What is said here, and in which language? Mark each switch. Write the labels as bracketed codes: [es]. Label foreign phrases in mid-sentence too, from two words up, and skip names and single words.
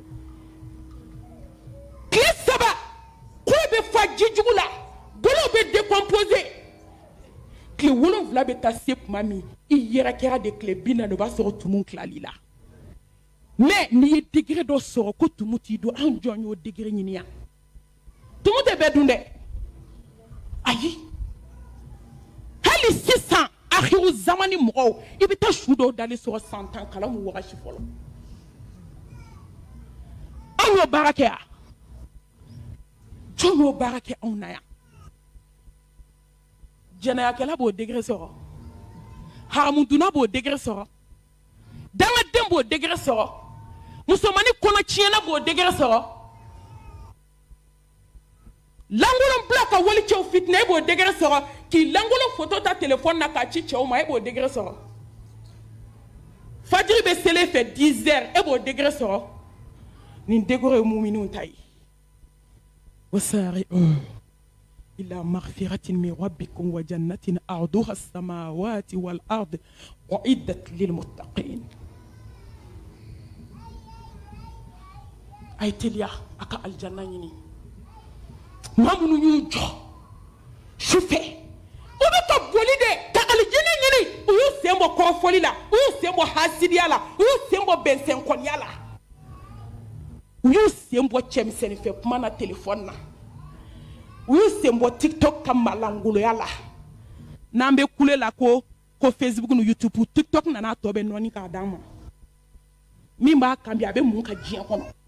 [bm] tile 3 k'o bɛ fa ji jugu la bolo bɛ décomposer tile 7 bɛ taa se tuma min i yɛrɛ kɛra de tile 40 o b'a sɔrɔ tumu tilali la mais n'i ye degré dɔ sɔrɔ ko tumu t'i don an jɔn y'o degré ɲini yan tumu tɛ bɛɛ dun dɛ ayi hali sisan akhiru zamani mɔgɔw i bɛ taa su dɔw dalen sɔrɔ san 10 kalan mu wagati fɔlɔ an y'o baara kɛ yan jɔn y'o baara kɛ anw na yan jɛnɛyakɛla b'o degré sɔrɔ haramuduna b'o degré sɔrɔ dangaden b'o degré sɔrɔ musomani kɔnɔ tiɲɛna b'o degré sɔrɔ langolon bila ka wali cɛw fitinɛ e b'o degré sɔrɔ k'i langolon photo ta téléphone na k'a ci cɛw ma e b'o degré sɔrɔ fajiri bɛ sele fɛ 10 heures e b'o degré sɔrɔ nin degré ye muminunw ta ye [ar] وسارعوا إلى مغفرة من ربكم وجنة عرضها السماوات والأرض أعدت للمتقين [bm] ay teliya aka aljanna ɲini maa minnu y'u jɔ su fɛ u bɛ ka boli de ka alijinɛ ɲini u y'u sen bɔ kɔrɔfɔli la u y'u sen bɔ hasidiya la u y'u sen bɔ bɛnsɛnkɔniya la u y'u sen bɔ cɛmisɛnninfɛ kuma na téléphone na u y'u sen bɔ TikTok ka malangoloya la n'an bɛ kule la ko Facebook ni YouTube TikTok nana tɔ bɛ nɔɔni k'a d'an ma min b'a kan bi a bɛ mun ka diɲɛ kɔnɔ